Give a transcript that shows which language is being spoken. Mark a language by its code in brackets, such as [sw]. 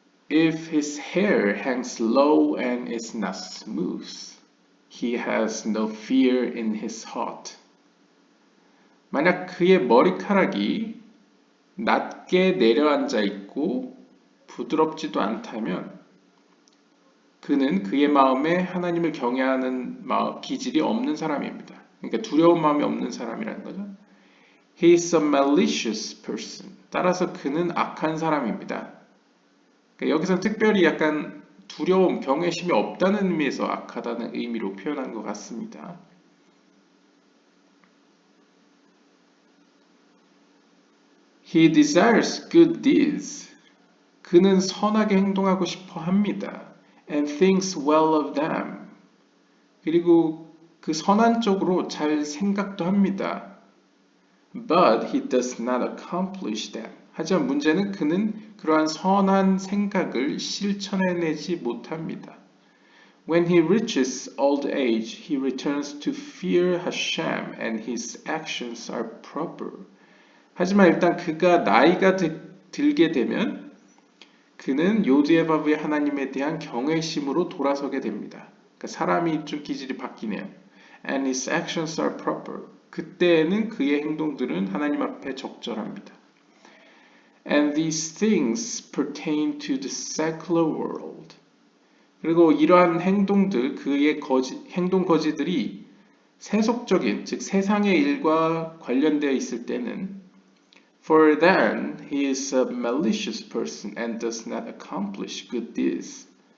[en] If his hair hangs low and is not smooth, he has no fear in his heart. [ko] 만약 그의 머리카락이 낮게 내려앉아 있고 부드럽지도 않다면 그는 그의 마음에 하나님을 경외하는 기질이 없는 사람입니다. 그러니까 두려운 마음이 없는 사람이라는 거죠. [en] He is a malicious person. [ko] 따라서 그는 악한 사람입니다. 그러니까 여기서 특별히 약간 두려움, 경외심이 없다는 의미에서 악하다는 의미로 표현한 것 같습니다. [en] He desires good deeds. [ko] 그는 선하게 행동하고 싶어 합니다. [en] And thinks well of them. [ko] 그리고 그 선한 쪽으로 잘 생각도 합니다. [en] But he does not accomplish them. [ko] 하지만 문제는 그는 그러한 선한 생각을 실천해내지 못합니다. [en] When he reaches old age, he returns to fear Hashem and his actions are proper. [ko] 하지만 일단 그가 나이가 들게 되면 그는 요드에바브의 하나님에 대한 경외심으로 돌아서게 됩니다. 그러니까 사람이 좀 기질이 바뀌네요. [en] And his actions are proper. [ko] 그때에는 그의 행동들은 하나님 앞에 적절합니다. [en] And these things pertain to the secular world. [ko] 그리고 이러한 행동들, 그의 행동 거지들이 세속적인, 즉 세상의 일과 관련되어 있을 때는 [en] For then he is a malicious person and does not accomplish good deeds.